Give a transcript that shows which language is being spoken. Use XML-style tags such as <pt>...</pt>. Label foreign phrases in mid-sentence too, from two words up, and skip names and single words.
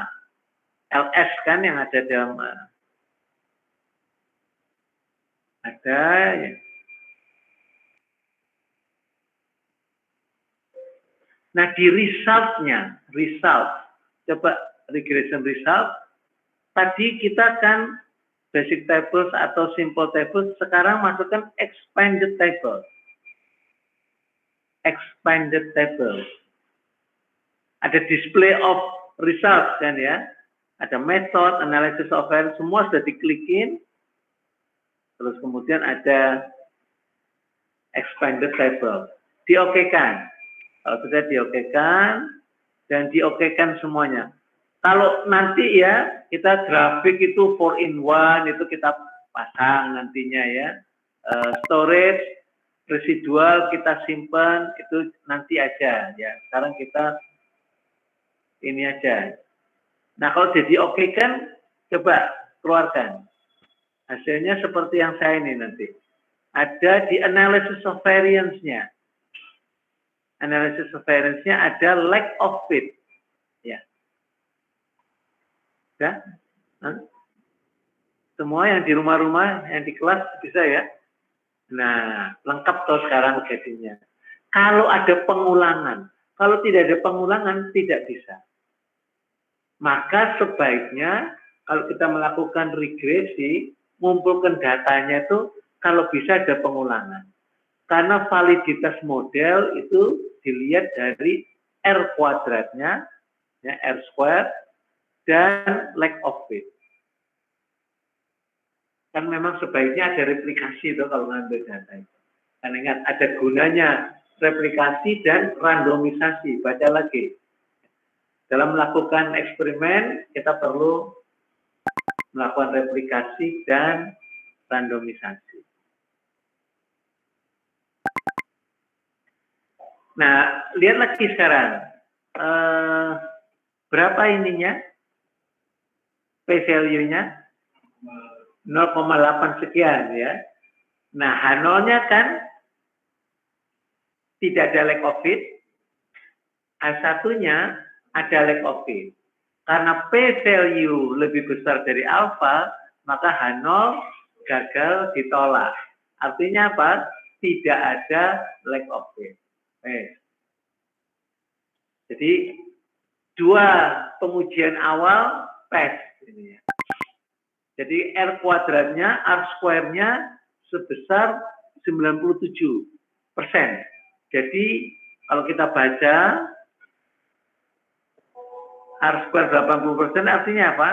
<id>LS kan yang ada dalam ada ya. Nah, di resultnya, coba</id> <en>regression result,</en> <id>tadi kita kan</id> <en>basic tables</en> <id>atau</id> <en>simple tables,</en> <id>sekarang masukkan</id> <en>expanded table. Expanded table. Ada display of results</en> <id>kan ya. Ada method,</id> <en>analysis of error,</en> <id>semua sudah diklikin. Terus kemudian ada</id> <en>expanded table.</en> <id>Diokekan. Kalau sudah diokekan dan diokekan semuanya. Kalau nanti ya kita grafik itu 4-in-1 itu kita pasang nantinya ya.</id> <en>Storage residual</en> <id>kita simpan itu nanti aja ya. Sekarang kita ini aja. Nah, kalau jadi oke kan, coba keluarkan. Hasilnya seperti yang saya ini nanti. Ada di</id> <en>analysis of variance-nya. Analysis of variance-nya</en> <id>ada</id> <en>lack of fit.</en> <id>Ya. Ya. Semua yang di rumah-rumah, yang di kelas bisa ya. Nah, lengkap toh sekarang jadinya. Kalau ada pengulangan, kalau tidak ada pengulangan tidak bisa. Maka sebaiknya kalau kita melakukan regresi, mengumpulkan datanya itu kalau bisa ada pengulangan. Karena validitas model itu dilihat dari R kuadratnya, ya,</id> <en>R square,</en> <id>dan lack of fit. Kan memang sebaiknya ada replikasi itu kalau ngambil data itu. Kan ingat, ada gunanya replikasi dan randomisasi. Baca lagi. Dalam melakukan eksperimen, kita perlu melakukan replikasi dan randomisasi. Nah, lihat lagi sekarang. Berapa ininya? P-value-nya? 0,8 sekian ya. Nah, H0-nya kan tidak ada</id> <en>lack of fit.</en> <id>H1-nya ada</id> <en>lack of fit.</en> <id>Karena P-value lebih besar dari alpha, maka H0 gagal ditolak. Artinya apa? Tidak ada</id> <en>lack of fit.</en> <id>Jadi, dua pengujian awal PES. Ini ya. Jadi, R kuadratnya,</id> <en>R square-nya</en> <id>sebesar 97%. Jadi, kalau kita baca,</id> <en>R square</en> <id>80% artinya apa?</id>